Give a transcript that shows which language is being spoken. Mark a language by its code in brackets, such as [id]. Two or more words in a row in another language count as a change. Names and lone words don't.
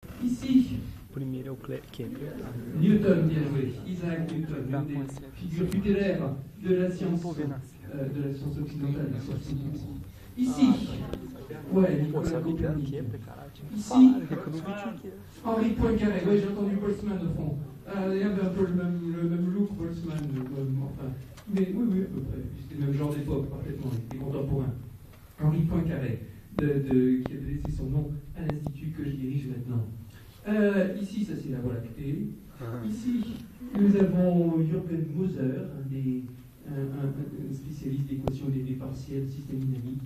[fr] Ici, [pt] Primeiro é o Kepler. Newton, [fr] bien joué. Isaac Newton, l'une des figures tutélaires de la science occidentale. Ici, ouais, [pt] Pô, Nicolas sabia que era o Copernic. Kepler, caralho. Tinha que [fr] Ici, [pt] falar, que eu nunca tinha que... [fr] Henri Poincaré, ouais, j'ai entendu Boltzmann au fond. Il y avait un peu le même look, Boltzmann, enfin. Mais oui, à peu près. C'était le même genre d'époque, parfaitement, il était contemporain. Henri Poincaré, qui avait laissé son nom à l'institut que je dirige maintenant. Ici, ça c'est la Voie lactée. Ici, nous avons Jürgen Moser, un spécialiste d'équations des partiels, système dynamique.